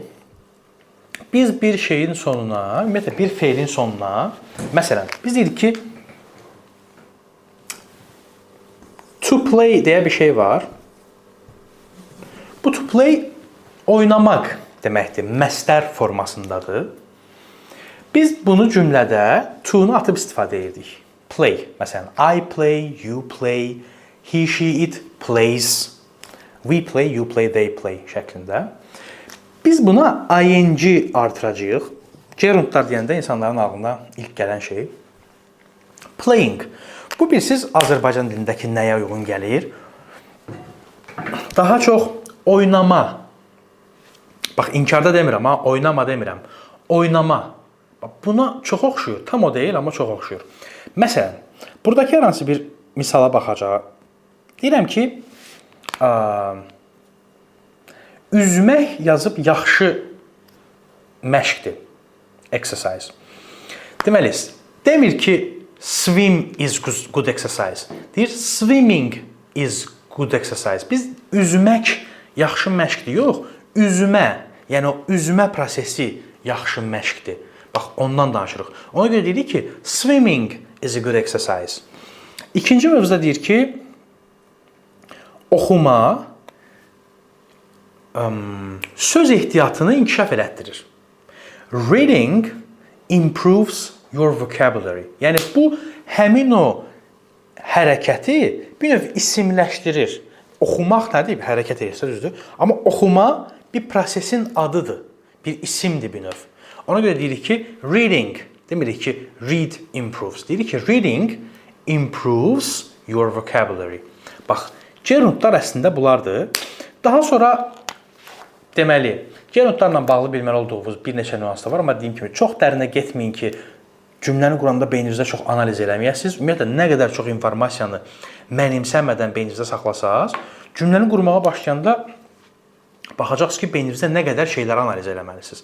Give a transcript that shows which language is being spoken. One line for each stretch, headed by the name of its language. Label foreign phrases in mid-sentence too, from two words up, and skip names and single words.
Azerbaijani: Biz bir şeyin sonuna, ümumiyyətlə bir feilin sonuna, məsələn, biz deyirik ki,
English: to play
Azerbaijani: deyə bir şey var. Bu
English: to play
Azerbaijani: oynamaq deməkdir, məstər formasındadır. Biz bunu cümlədə to-nu atıb istifadə edirdik. Play, məsələn,
English: I play, you play, he, she, it plays, we play, you play, they play şəklində.
Azerbaijani: Biz buna ing artıracağıq. Gerundlar deyəndə insanların ağlına ilk gələn şey playing. Bu bilirsiniz Azərbaycan dilindəki nəyə uyğun gəlir? Daha çox oynama. Bax, inkarda demirəm, ha, oynama demirəm. Oynama. Bax, buna çox oxşuyur. Tam o deyil, amma çox oxşuyur. Məsələn, buradakı hər hansı bir misala baxacaq. Deyirəm ki, üzmək yazıb yaxşı məşqdir. Exercise. Deməli, demir ki,
English: swim is good exercise. Deyir, swimming is good exercise.
Azerbaijani: Biz üzmək yaxşı məşqdir. Yox, üzmə, yəni o üzmə prosesi yaxşı məşqdir. Bax, ondan danışırıq. Ona görə deyirik ki,
English: swimming is a good exercise.
Azerbaijani: İkinci mövzuda deyir ki, oxuma söz ehtiyatını inkişaf elətdirir.
English: Reading improves your vocabulary.
Azerbaijani: Yəni, bu həmin o hərəkəti bir növ isimləşdirir. Oxumaq nədir? Hərəkət edirsə düzdür. Amma oxuma bir prosesin adıdır. Bir isimdir bir növ. Ona görə deyirik ki, reading, demirik ki,
English: read improves.
Azerbaijani: Deyirik ki,
English: reading improves your vocabulary.
Azerbaijani: Bax, gerundlar əslində bunlardır. Daha sonra, deməli, gerundlarla bağlı bilməli olduğunuz bir neçə nüans da var, amma deyim kimi, çox dərinə getməyin ki, cümləni quranda beyninizdə çox analiz eləməyəsiniz. Ümumiyyətlə, nə qədər çox informasiyanı mənimsəmədən beyninizdə saxlasaq, cümləni qurmağa başlayanda baxacaqsınız ki, beyninizdə nə qədər şeyləri analiz eləməlisiniz.